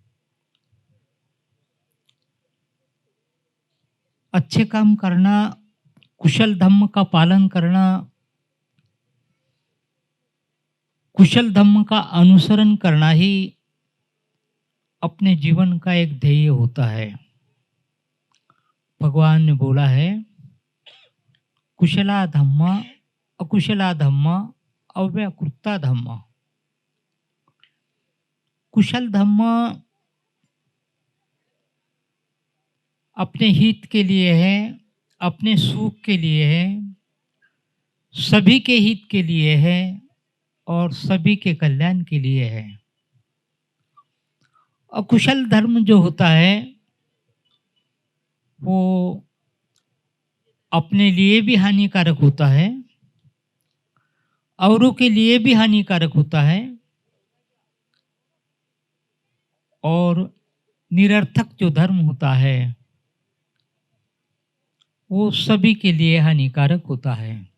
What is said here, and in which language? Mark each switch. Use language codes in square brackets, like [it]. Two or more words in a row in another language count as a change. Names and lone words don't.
[hi] अच्छे काम करना, कुशल धम्म का पालन करना, कुशल धम्म का अनुसरण करना ही अपने जीवन का एक ध्येय होता है। भगवान ने बोला है, [pi] कुशला धम्म, अकुशला धम्म, अव्याकृता धम्म। [hi] कुशल धम्म अपने हित के लिए है, अपने सुख के लिए है, सभी के हित के लिए है और सभी के कल्याण के लिए है। अकुशल धर्म जो होता है वो अपने लिए भी हानिकारक होता है, औरों के लिए भी हानिकारक होता है, और निरर्थक जो धर्म होता है वो सभी के लिए हानिकारक होता है।